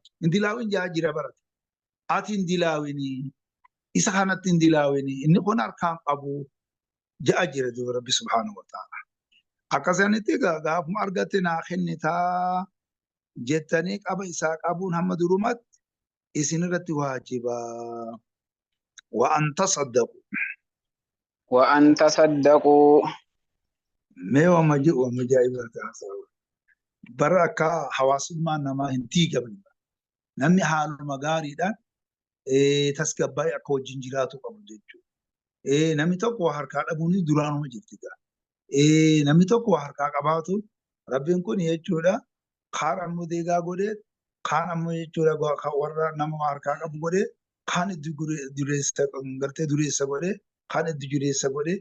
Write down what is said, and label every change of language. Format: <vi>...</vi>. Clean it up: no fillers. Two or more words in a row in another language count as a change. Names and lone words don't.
<om>Indilaawin jaa jira barate. Ati indilaawinii isa kanatti indilaawinii inni kun harkaan qabu ja'a jira duuba Rabbi</om> <ar>سبحانه وتعالى.</ar> <om>Akkasanitti gaafuma argatte naa kennitaa jettanii qaba isaa qabuun hamma durumatti isinirratti waajibaa.</om> <ar>وأن تصدقوا. وأن تصدقوا.</ar> <om>Mee wama ajaa'iba taasisaa. Bara akka hawaasummaan namaa hin diigamne namni haaluma gaariidhaan tasgabbaa'ee akka wajjin jiraatu qabu jechuudha. Namni tokko waa harkaa dhabuun duraanuma jirti. Namni tokko waa harkaa qabaatu Rabbiin kun jechuudha kaan ammoo deegaa godhee kaan ammoo jechuudha warra nama waa harkaa qabu godhee kaan dureessa godhee kaan itti dureessa godhee</om>